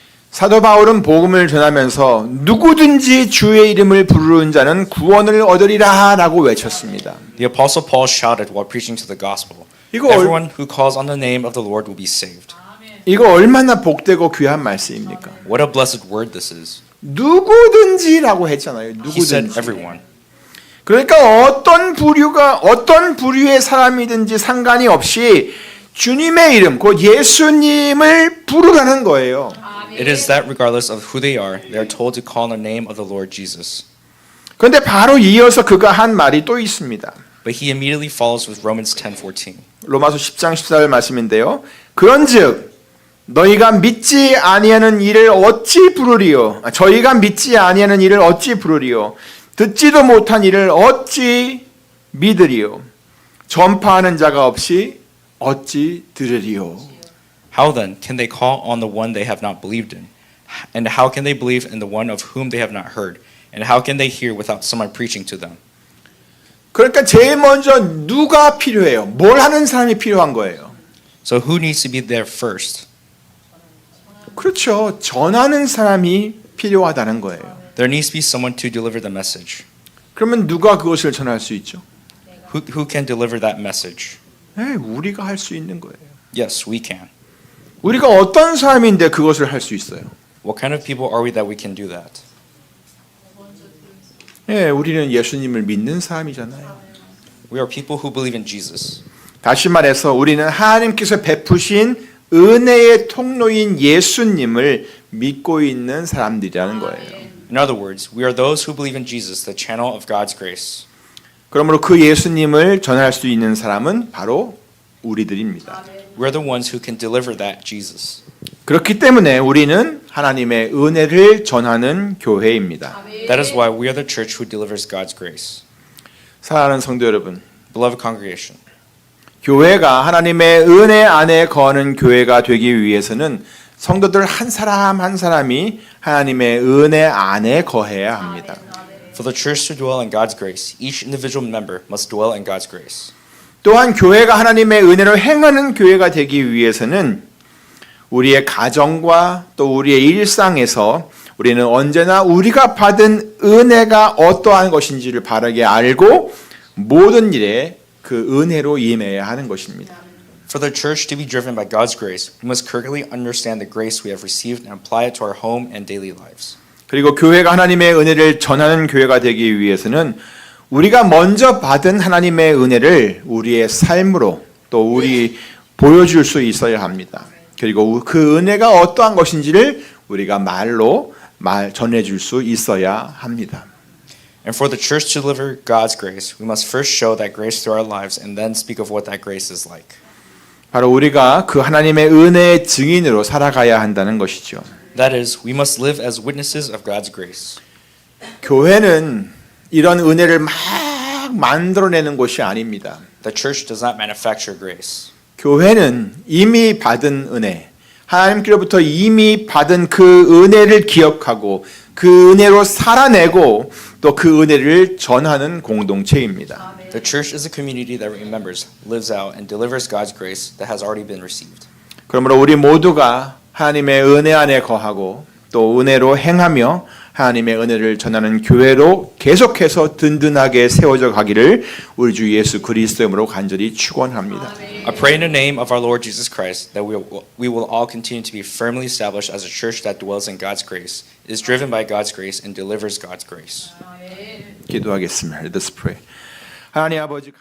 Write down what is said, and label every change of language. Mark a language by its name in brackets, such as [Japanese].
[Korean] 사도 바울은 복음을 전하면서 누구든지 주의 이름을 부르는 자는 구원을 얻으리라라고 외쳤습니다. [English] The apostle Paul shouted while preaching to the gospel, [Korean] 이거 [English] "Everyone who calls on the name of the Lord will be saved." [Korean] 이거 얼마나 복되고 귀한 말씀입니까? [English] What a blessed word this is. [Korean] 누구든지라고 했잖아요. [English] He said [Korean] 누구든지. [English] everyone. [Korean] 그러니까 어떤 부류의 사람이든지 상관이 없이 주님의 이름, 곧 예수님을 부르라는 거예요. [English] It is that regardless of who they are told to call on the name of the Lord Jesus. [Korean] 그런데 바로 이어서 그가 한 말이 또 있습니다. [English] But he immediately follows with Romans 10:14. [Korean] 로마서 10장 14절 말씀인데요. 그런즉 너희가 믿지 아니하는 이를 어찌 부르리요? 저희가 믿지 아니하는 이를 어찌 부르리요? 듣지도 못한 이를 어찌 믿으리요? 전파하는 자가 없이 어찌 들으리요? [English] How then can they call on the one they have not believed in? And how can they believe in the one of whom they have not heard? And how can they hear without someone preaching to them? [Korean] 그러니까 제일 먼저 누가 필요해요? 뭘 하는 사람이 필요한 거예요? [English] So who needs to be there first? [Korean] 그렇죠. 전하는 사람이 필요하다는 거예요. [English] There needs to be someone to deliver the message. [Korean] 그러면 누가 그것을 전할 수 있죠? [English] Who can deliver that message? [Korean] 네, 우리가 할 수 있는 거예요. [English] Yes, we can. [Korean] 우리가 어떤 사람인데 그것을 할 수 있어요? [English] What kind of people are we that we can do that? [Korean] 네, 우리는 예수님을 믿는 사람이잖아요. [English] We are people who believe in Jesus. [Korean] 다시 말해서 우리는 하나님께서 베푸신 은혜의 통로인 예수님을 믿고 있는 사람들이라는 거예요. [English] In other words, we are those who believe in Jesus, the channel of God's grace. [Korean] 그러므로 그 예수님을 전할 수 있는 사람은 바로 우리들입니다. [English] We are the ones who can deliver that Jesus. [Korean] 그렇기 때문에 우리는 하나님의 은혜를 전하는 교회입니다. [English] That is why we are the church who delivers God's grace. [Korean] 사랑하는 성도 여러분, [English] Beloved congregation, [Korean] 교회가 하나님의 은혜 안에 거하는 교회가 되기 위해서는 성도들 한 사람 한 사람이 하나님의 은혜 안에 거해야 합니다. [English] for the church to dwell in God's grace, each individual member must dwell in God's grace. [Korean] 또한 교회가 하나님의 은혜로 행하는 교회가 되기 위해서는 우리의 가정과 또 우리의 일상에서 우리는 언제나 우리가 받은 은혜가 어떠한 것인지를 바르게 알고 모든 일에 그 은혜로 임해야 하는 것입니다. [English] For the church to be driven by God's grace, we must correctly understand the grace we have received and apply it to our home and daily lives. [Korean] 그리고 교회가 하나님의 은혜를 전하는 교회가 되기 위해서는 우리가 먼저 받은 하나님의 은혜를 우리의 삶으로 또 우리 보여줄 수 있어야 합니다. 그리고 그 은혜가 어떠한 것인지를 우리가 말로 전해줄 수 있어야 합니다. [English] And for the church to deliver God's grace, we must first show that grace through our lives and then speak of what that grace is like. [Korean] 바로 우리가 그 하나님의 은혜의 증인으로 살아가야 한다는 것이죠. [English] That is, we must live as witnesses of God's grace. [Korean] 교회는 이런 은혜를 막 만들어내는 곳이 아닙니다. [English] The church does not manufacture grace. [Korean] 교회는 이미 받은 은혜, 하나님께로부터 이미 받은 그 은혜를 기억하고 그 은혜로 살아내고 또 그 은혜를 전하는 공동체입니다. [English] The church is a community that remembers, lives out, and delivers God's grace that has already been received. [Korean] 그러므로 우리 모두가 하나님의 은혜 안에 거하고 또 은혜로 행하며 하나님의 은혜를 전하는 교회로 계속해서 든든하게 세워져 가기를 우리 주 예수 그리스도의 이름으로 간절히 축원합니다. [English] I pray in the name of our Lord Jesus Christ that we will all continue to be firmly established as a church that dwells in God's grace, is driven by God's grace, and delivers God's grace. [Korean] 기도하겠습니다. [English] Let us pray. [Korean] 하나님 아버지